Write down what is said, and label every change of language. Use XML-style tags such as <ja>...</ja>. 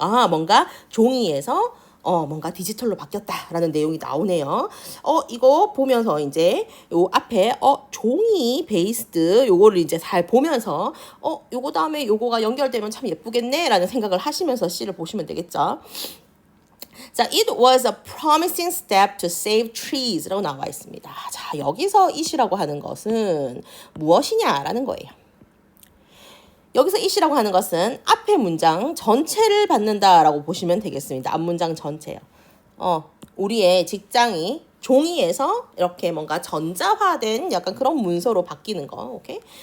<ko>뭔가 종이에서 뭔가 디지털로 바뀌었다라는 내용이 나오네요. 이거 보면서 이제 요 앞에 종이 베이스드 요거를 이제 잘 보면서 요거 다음에 요거가 연결되면 참 예쁘겠네라는 생각을 하시면서 C를 보시면 되겠죠.</ko> <en>자, it was a promising step to save trees</en> <ko>라고 나와 있습니다. 자, 여기서 it이라고 하는 것은 무엇이냐라는 거예요. 여기서 it이라고 하는 것은 앞에 문장 전체를 받는다라고 보시면 되겠습니다. 앞 문장 전체요. 우리의 직장이 종이에서 이렇게 뭔가 전자화된 약간 그런 문서로 바뀌는 거, 오케이?</ko>